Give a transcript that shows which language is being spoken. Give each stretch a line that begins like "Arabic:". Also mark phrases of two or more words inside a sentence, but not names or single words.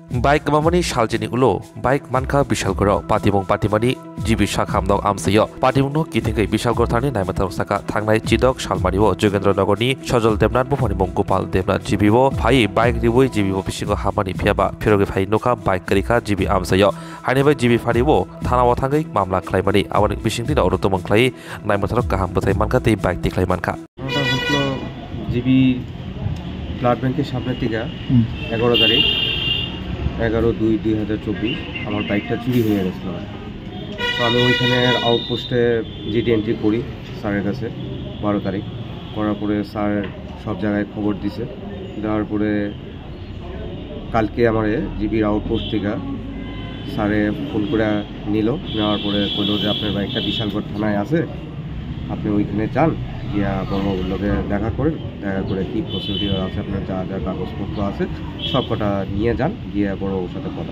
Kok Borok: Baik mamani saljini ulo, baik manka bishal goro, patimung patimani jibi shakham dog amsayo, patimungno kitingai bishal gor thani naimatar saka thangnai chidok salmariwo Jogendronogorni Sojol Debnat bufani Gopal Debnat jibiwo phai baik riwoi jibiwo bisingo hamani phiaba phiroge phai noka baik karika jibi amsayo hanibai jibi phariwo thanawo thangai mamla khlaimani awani bisingti da orotomong khlai naimatar kaham bothai manka tei baik tiklai manka
Bangla: জিবি ব্লাড ব্যাংকের সামনে থেকে 11 তারিখ 11/2/2024 আমার বাইকটা চুরি হয়ে গেছিল। তো আমি ওইখানের আউটপোস্টে
English: GD entry
Bangla: করি স্যারের কাছে 12 তারিখ করার পরে স্যার সব জায়গায় খবর দিছে, দেওয়ার পরে কালকে আমার জিবির আউটপোস্ট থেকে স্যারে ফোন করে নেওয়ার পরে কইলো যে আপনার বাইকটা বিশালগড় থানায় আছে, আপনি ওইখানে যান, গিয়া বড়বাবুর লোকে দেখা করেন, দেখা করে কী প্রসিডিওর আছে আপনার যা যা কাগজপত্র আছে সব কটা নিয়ে যান, গিয়ে বড়বাবুর সাথে কথা।